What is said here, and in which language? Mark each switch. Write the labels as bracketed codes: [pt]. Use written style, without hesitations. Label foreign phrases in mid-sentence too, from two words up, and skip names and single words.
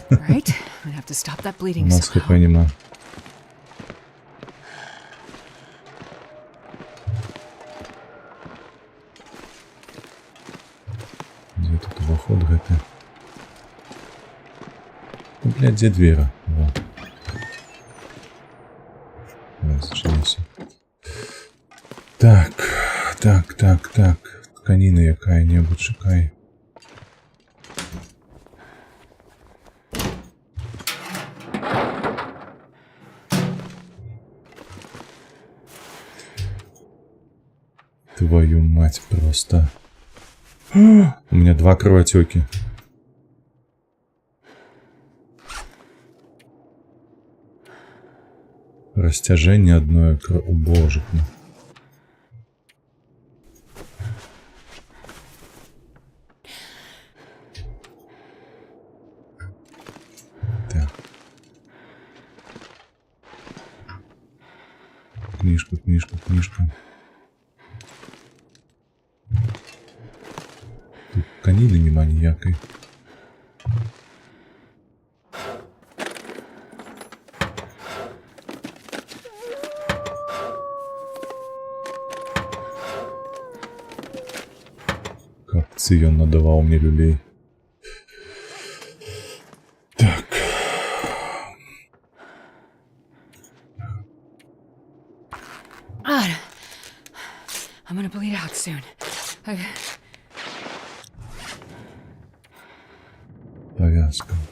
[en] Right? We have to stop that [be] У [en] bleeding [be] нас [en] somehow. [be] хп нема. Дзе тут уваход гэты? Ну, блядь, дзе двера? Во. Давай, зачыніся. Так. Тканіна якая-небудзь шукай. [ru] Твою мать, просто. У меня 2 кровотеки. Растяжение одной О, боже мой. Так. Книжка. [be] Тут тканины нема ніякої. Капцы ён надаваў мне люлей. Так. [en] God, I'm gonna bleed out soon. [ru] Повязка.